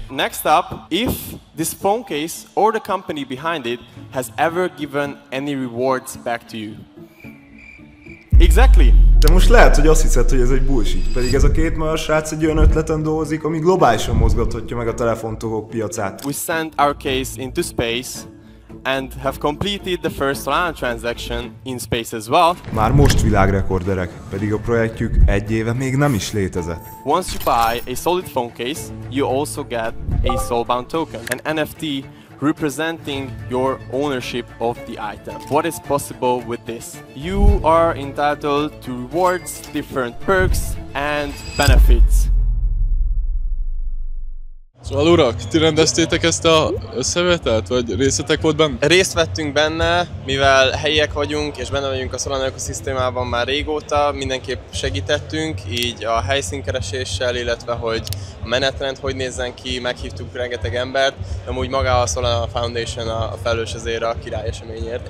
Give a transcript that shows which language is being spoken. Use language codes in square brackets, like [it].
[en] Next up, if this phone case or the company behind it has ever given any rewards back to you. Exactly. [hu] De most lehet, hogy azt hiszed, hogy ez egy bullshit, pedig ez a két magyar srác egy olyan ötleten dolgozik, ami globálisan mozgathatja meg a telefontohok piacát. [en] We sent our case into space and have completed the first Solana transaction in space as well. [hu] Már most világrekorderek, pedig a projektjük egy éve még nem is létezett. [en] Once you buy a solid phone case, you also get a soulbound token, an NFT representing your ownership of the item. What is possible with this? You are entitled to rewards, different perks and benefits. [hu] Szóval urak, ti rendeztétek ezt a összevetelt, vagy részletek volt benne? Részt vettünk benne, mivel helyiek vagyunk és benne vagyunk a Solana ökoszisztémában már régóta, mindenképp segítettünk, így a helyszínkereséssel, illetve hogy a menetrend hogy nézzen ki, meghívtuk rengeteg embert, de amúgy maga a Solana Foundation a felelős ezért a király eseményért.